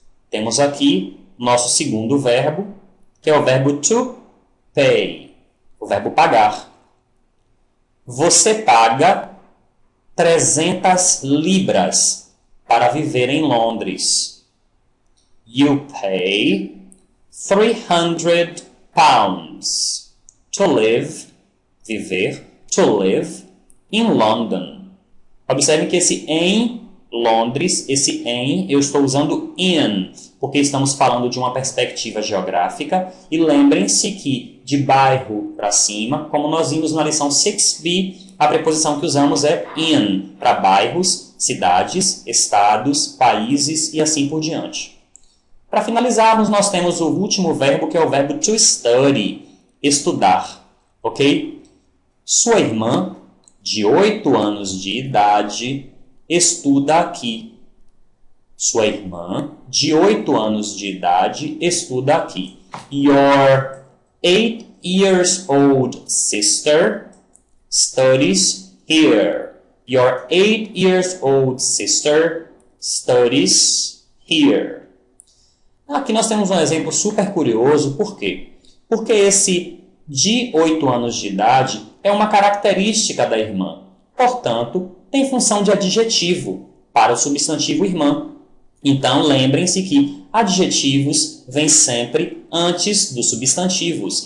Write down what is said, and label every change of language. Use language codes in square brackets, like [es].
[pt] Temos aqui nosso segundo verbo, que é o verbo to pay, o verbo pagar. Você paga 300 libras para viver em Londres. [en] You pay 300 pounds to live, [pt] viver, [en] to live in London. [pt] Observem que esse em Londres, esse em, eu estou usando in, porque estamos falando de uma perspectiva geográfica. E lembrem-se que de bairro para cima, como nós vimos na lição 6b, a preposição que usamos é in, para bairros, cidades, estados, países e assim por diante. Para finalizarmos, nós temos o último verbo, que é o verbo to study, estudar. Ok? Sua irmã, de 8 anos de idade, estuda aqui. Sua irmã, de 8 anos de idade, estuda aqui. [en] Your 8 years old sister studies here. Your 8 years old sister studies here. [pt] Aqui nós temos um exemplo super curioso. Por quê? Porque esse de 8 anos de idade é uma característica da irmã. Portanto, tem função de adjetivo para o substantivo irmã. Então, lembrem-se que adjetivos vêm sempre antes dos substantivos.